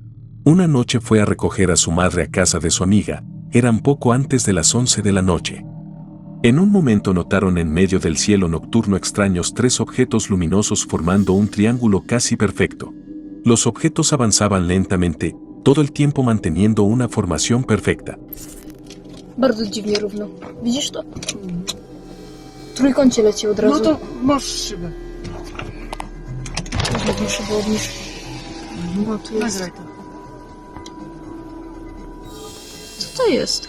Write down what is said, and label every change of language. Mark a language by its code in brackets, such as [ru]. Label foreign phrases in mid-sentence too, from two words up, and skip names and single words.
[es] Una noche fue a recoger a su madre a casa de su amiga, eran poco antes de las 11 de la noche. En un momento notaron en medio del cielo nocturno extraños 3 objetos luminosos formando un triángulo casi perfecto. Los objetos avanzaban lentamente, todo el tiempo manteniendo una formación perfecta. [pl] Bardzo dziwnie równo. Widzisz to? W trójkącie leci od razu. No to masz szybę. Obniż szybę, obniż. No tu jest. Nagraj to. Co to jest?